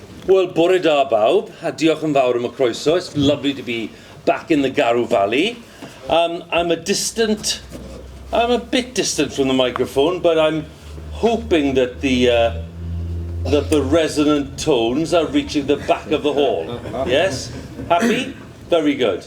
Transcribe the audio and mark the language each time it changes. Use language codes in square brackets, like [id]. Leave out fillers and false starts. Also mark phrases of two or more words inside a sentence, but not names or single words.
[cy] Well, bore da bawb, a diolch yn fawr am y croeso. [en] It's lovely to be back in the Garw Valley. I'm a bit distant from the microphone, but I'm hoping that the resonant tones are reaching the back of the hall. Yes? Happy? Very good.